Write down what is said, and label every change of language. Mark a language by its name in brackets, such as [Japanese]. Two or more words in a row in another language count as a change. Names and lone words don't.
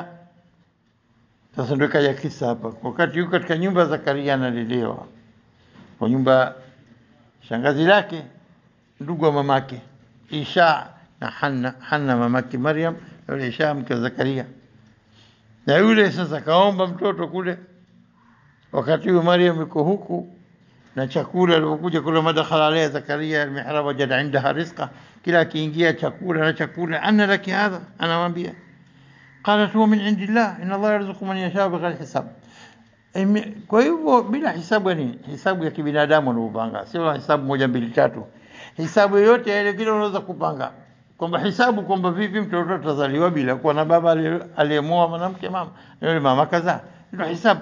[Swahili] Sasa ndio kaja kisa hapa, wakati yuko katika nyumba Zakaria analelewa kwa nyumba shangazi lake, ndugu wa mamake Isha na Hanna mamake Maryam, yule Isha mke wa Zakaria. Na yule sasa kaomba mtoto kule, wakati huyo Maryam yuko huku na chakula alipokuja kula, [Arabic] ما دخل عليها زكريا المحراب وجد عندها رزقا, [Swahili] kila akiingia chakula, [Arabic] أنى لك هذا, [Swahili] anamwambia [Arabic] قالت هو من عند الله إن الله يرزق من يشاء بغير حساب. [Swahili] Kwa hivyo bila hisabu, ni hisabu ya kibinadamu unapanga, sio hisabu 1 2 3, hisabu yote ile kile unaweza kupanga, kwamba hisabu kwamba vipi mtoto atazaliwa bila kuwa na baba aliyemoa mwanamke, mama yule mama kaza, ndio hisabu.